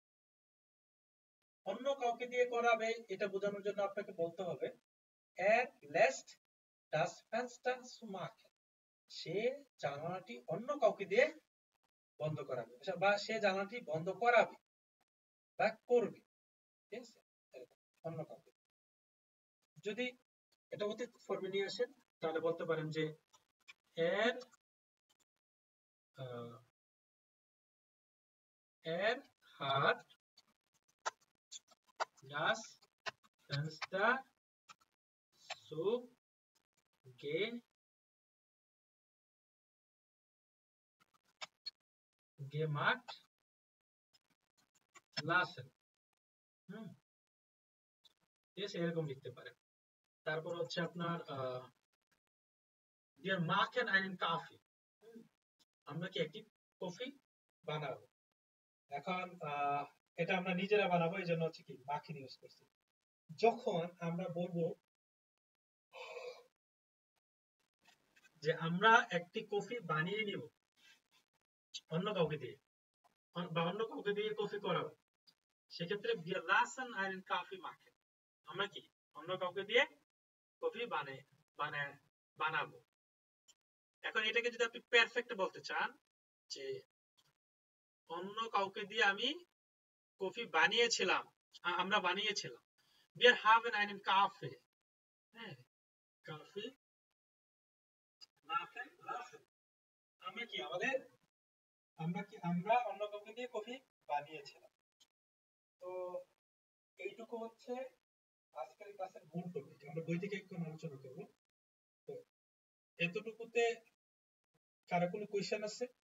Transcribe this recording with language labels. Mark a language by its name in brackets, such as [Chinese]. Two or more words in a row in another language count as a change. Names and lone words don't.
[Bangla] অন্য কাউকে দিয়ে করাবে এটা বোঝানোর জন্য আপনাকে বলতে হবে [German] er lässt das Fenster zu machen, [Bangla] সে জানালাটি অন্য কাউকে দিয়ে বন্ধ করাবে, বা সে জানালাটি বন্ধ করাবে বা করবে, ঠিক আছে? অন্য কাউকে। যদি এটা অতীত ফর্মে নিয়ে আসেন তাহলে বলতে পারেন যে এর [German] hat das Fenster zu gemacht lassen, [Bangla] ঠিক আছে? এরকম লিখতে পারেন। তারপর হচ্ছে আপনার [German] wir machen einen Kaffee, [Bangla] আমরা কি একটি কফি বানাবো। এখন এটা আমরা নিজেরা বানাবো, এই জন্য হচ্ছে কি মাখিন ইউজ করছি। যখন আমরা বলবো যে আমরা একটি কফি বানিয়ে নিব অন্য কাউকে দিয়ে, বা অন্য কাউকে দিয়ে কফি করাবো, সেক্ষেত্রে [German] wir lassen einen Kaffee machen, [Bangla] আমরা কি অন্য কাউকে দিয়ে কফি বানাবো। এখন এটাকে যদি আপনি পারফেক্ট বলতে চান যে অন্য কাউকে দিয়ে আমি কফি বানিয়েছিলাম, আমরা বানিয়েছিলাম, [German] wir haben einen Kaffee, হ্যাঁ, কাফি machen lassen, [Bangla] আমরা কি আমরা অন্য কাউকে দিয়ে কফি বানিয়েছিলাম। তো এইটুকু হচ্ছে আজকের ক্লাসের মূল টপিক, আমরা বই থেকে একটু আলোচনা করব। তো এতটুকুতে কারো কোনো কোয়েশ্চেন আছে?